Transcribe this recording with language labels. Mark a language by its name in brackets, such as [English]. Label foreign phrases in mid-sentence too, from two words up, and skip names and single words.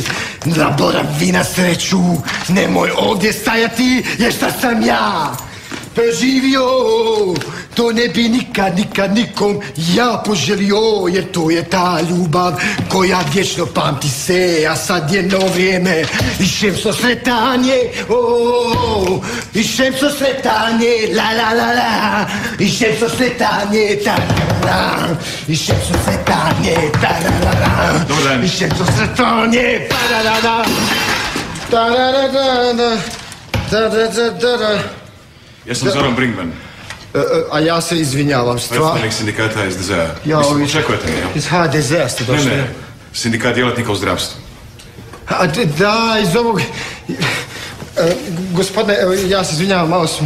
[Bosnian] Zaboravi na sreću, nemoj ovdje stajati, jer šta sam ja preživio, to ne bi nikad nikom ja poželio, jer to je ta ljubav koja vječno pamti se, a sad je novo vrijeme i Šemso sretan je, i Šemso sretan je, la la la la, i Šemso sretan je, ta la la, i Šemso sretan je, ta la la la, dobar dan. I Šemso sretan je, ta la la la, ta la la la, ta la la la. Ja sam Zoran Brinkman. A ja se izvinjavam, predstavnik sindikata SDZ-a. Mislim, očekujete me, jel? Iz HDZ-a ste došli. Ne, sindikat djelatnika u zdravstvu. Da, iz ovog... Gospodine, ja se izvinjavam, malo smo...